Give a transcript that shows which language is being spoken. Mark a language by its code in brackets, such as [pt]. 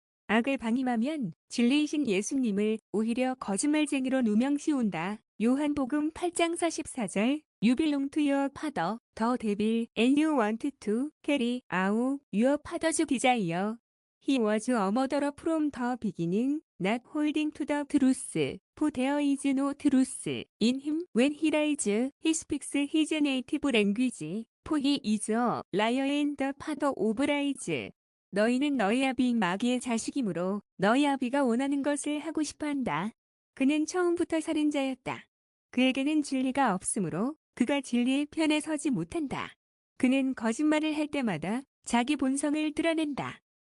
[ko] 악을 방임하면 진리이신 예수님을 오히려 거짓말쟁이로 누명씌운다. [en] 요한복음 8장 44절 You belong to your father, the devil, and you wanted to carry out your father's desire. He was a murderer from the beginning, not holding to the truth, for there is no truth in him. When he lies, he speaks his native language, for he is a liar and the father of lies. [ko] 너희는 너희 아비 마귀의 자식이므로 너희 아비가 원하는 것을 하고 싶어한다. 그는 처음부터 살인자였다. 그에게는 진리가 없으므로 그가 진리의 편에 서지 못한다. 그는 거짓말을 할 때마다 자기 본성을 드러낸다.